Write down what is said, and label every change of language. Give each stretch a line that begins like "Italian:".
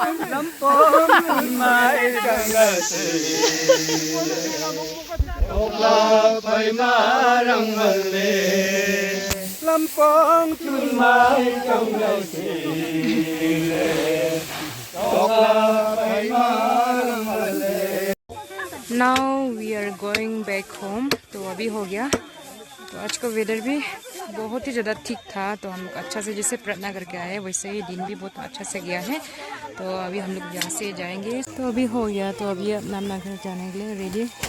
English: Lâm phong mai càng là Ốc la phải ma răng mần lệ Lâm phong chun mai trong ngày lệ Ốc la phải ma răng mần lệ. Now we are going back home.
Hindi: तो अभी हो गया। तो आज का weather भी बहुत ही ज़्यादा ठीक था, तो हम लोग अच्छा से जैसे प्रार्थना करके आए वैसे ही दिन भी बहुत अच्छा से गया है। तो अभी हम लोग यहाँ से जाएंगे। तो अभी हो गया, तो अभी अपना घर जाने के लिए रेडी।